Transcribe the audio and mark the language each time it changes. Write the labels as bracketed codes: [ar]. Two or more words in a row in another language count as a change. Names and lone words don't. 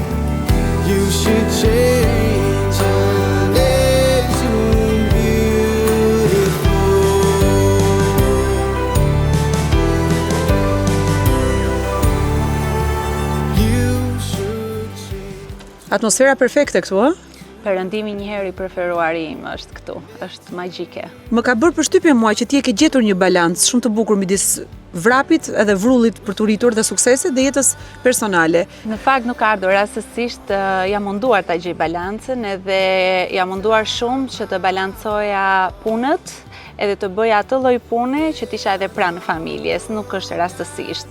[en] You should change your name to beautiful. You should change. [sq] Atmosfera perfekte këtu, ë? Perëndimi një herë i preferuari im është këtu, është magjike. Më ka bërë përshtypje mua që ti e ke gjetur një balancë shumë të bukur midis vrapit edhe vrullit për të rritur dhe suksesit dhe jetës personale. Në fakt nuk ka ardhur rastësisht, jam munduar ta gjej balancën edhe jam munduar shumë që të balancoja punët edhe të bëja atë lloj pune që t'isha edhe pranë familjes, nuk është rastësisht.